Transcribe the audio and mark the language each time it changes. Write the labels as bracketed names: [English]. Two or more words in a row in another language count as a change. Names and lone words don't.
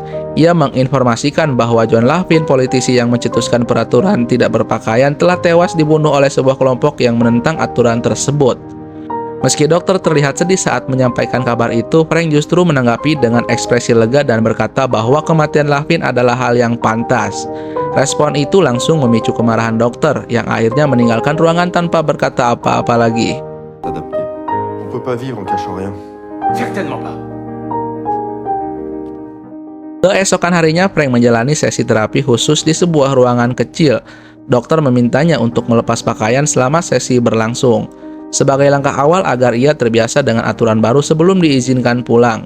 [Indonesian] Ia menginformasikan bahwa John Levin, politisi yang mencetuskan peraturan tidak berpakaian, telah tewas dibunuh oleh sebuah kelompok yang menentang aturan tersebut. Meski dokter terlihat sedih saat menyampaikan kabar itu, Frank justru menanggapi dengan ekspresi lega dan berkata bahwa kematian Levin adalah hal yang pantas. Respon itu langsung memicu kemarahan dokter, yang akhirnya meninggalkan ruangan tanpa berkata apa-apa lagi. [French] On peut pas vivre en cachant rien. Certainement pas. [Indonesian] Keesokan harinya, Frank menjalani sesi terapi khusus di sebuah ruangan kecil. Dokter memintanya untuk melepas pakaian selama sesi berlangsung, sebagai langkah awal agar ia terbiasa dengan aturan baru sebelum diizinkan pulang.